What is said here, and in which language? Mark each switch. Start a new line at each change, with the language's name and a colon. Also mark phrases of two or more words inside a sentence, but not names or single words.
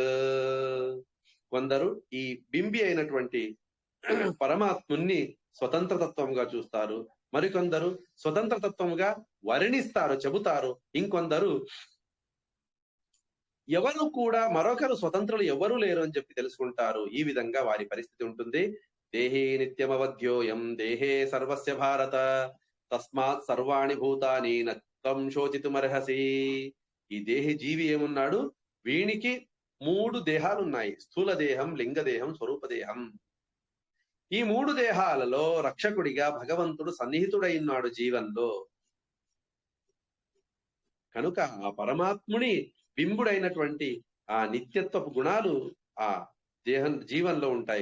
Telugu: కొందరు ఈ బింబి అయినటువంటి పరమాత్ముని స్వతంత్రతత్వంగా చూస్తారు, మరికొందరు స్వతంత్రతత్వంగా వర్ణిస్తారు, చెబుతారు. ఇంకొందరు ఎవరు కూడా మరొకరు స్వతంత్రులు ఎవరు లేరు అని చెప్పి తెలుసుకుంటారు. ఈ విధంగా వారి పరిస్థితి ఉంటుంది.
Sanskrit: దేహే నిత్యమవధ్యోయం దేహే సర్వస్య భారత తస్మాత్ సర్వాణి భూతాని నత్వం శోచితుమర్హసి.
Telugu: ఈ దేహి జీవి ఏమున్నాడు, వీనికి 3 దేహాలు ఉన్నాయి: స్థూల దేహం, లింగ దేహం, స్వరూప దేహం. ఈ 3 దేహాలలో రక్షకుడిగా భగవంతుడు సన్నిహితుడైనాడు జీవంలో. కనుక ఆ పరమాత్ముని బింబుడైనటువంటి ఆ నిత్యత్వపు గుణాలు ఆ జీవంలో ఉంటాయి.